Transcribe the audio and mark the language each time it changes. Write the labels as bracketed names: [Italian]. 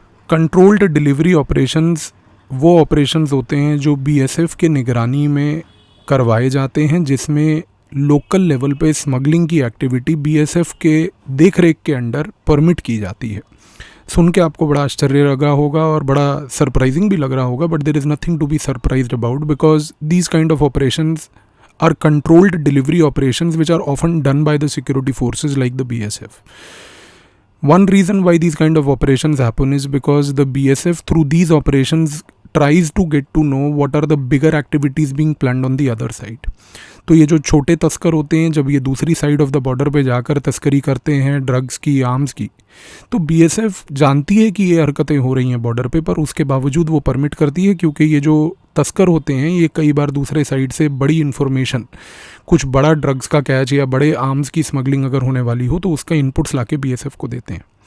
[Hindi] Controlled delivery operations वो operations होते हैं जो बीएसएफ के निगरानी में करवाए जाते हैं, जिसमें लोकल लेवल पे स्मगलिंग की एक्टिविटी बीएसएफ के देख रेख के अंडर परमिट की जाती है। सुन के आपको बड़ा आश्चर्य लगा होगा और बड़ा सरप्राइजिंग भी लग रहा होगा, [English] But there is nothing to be surprised about because these kind of operations are controlled delivery operations which are often done by the security forces like the BSF. One reason why these kind of operations happen is because the BSF through these operations tries to get to know what are the bigger activities being planned on the other side. [Hindi] तो ये जो छोटे तस्कर होते हैं, जब ये दूसरी साइड ऑफ द बॉर्डर पे जाकर तस्करी करते हैं ड्रग्स की, आर्म्स की, तो बीएसएफ जानती है कि ये हरकतें हो रही हैं बॉर्डर पे, पर उसके बावजूद वो परमिट करती है क्योंकि ये जो तस्कर होते हैं ये कई बार दूसरे साइड से बड़ी इन्फॉर्मेशन, कुछ बड़ा ड्रग्स का कैच या बड़े आर्म्स की स्मगलिंग अगर होने वाली हो तो उसका इनपुट्स लाके बीएसएफ को देते हैं।